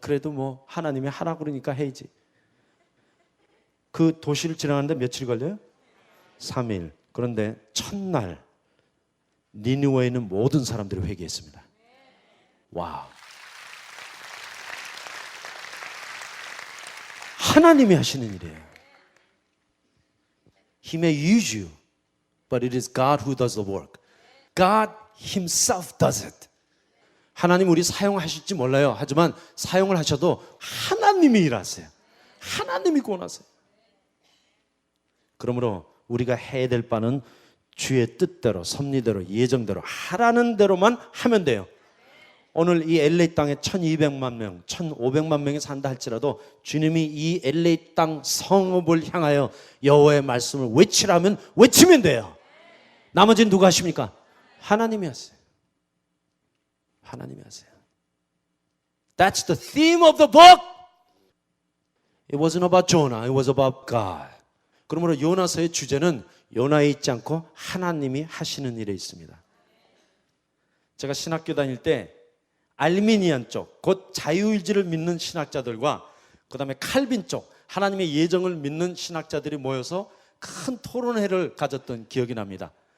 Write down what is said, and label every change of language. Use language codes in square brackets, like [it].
[ko] 그래도 뭐 하나님이 하라고 그러니까 해야지. 그 도시를 지나가는데 며칠 걸려요? 3일. 그런데 첫날 니느웨에 있는 모든 사람들이 회개했습니다. 와우. 하나님이 하시는 일이에요. [en] He may use you, but it is God who does the work. God himself does it. [ko] 하나님 우리 사용하실지 몰라요. 하지만 사용을 하셔도 하나님이 일하세요. 하나님이 구원하세요. 그러므로 우리가 해야 될 바는 주의 뜻대로, 섭리대로, 예정대로 하라는 대로만 하면 돼요. 오늘 이 LA 땅에 1,200만 명, 1,500만 명이 산다 할지라도 주님이 이 LA 땅 성읍을 향하여 여호와의 말씀을 외치라면 외치면 돼요. 나머지는 누가 하십니까? 하나님이 하세요. 하나님이 하세요. [en] That's the theme of the book. It wasn't about Jonah. It was about God. [ko] 그러므로 요나서의 주제는 요나에 있지 않고 하나님이 하시는 일에 있습니다. 제가 신학교 다닐 때 알미니안 쪽, 곧 자유의지를 믿는 신학자들과 그 다음에 칼빈 쪽, 하나님의 예정을 믿는 신학자들이 모여서 큰 토론회를 가졌던 기억이 납니다.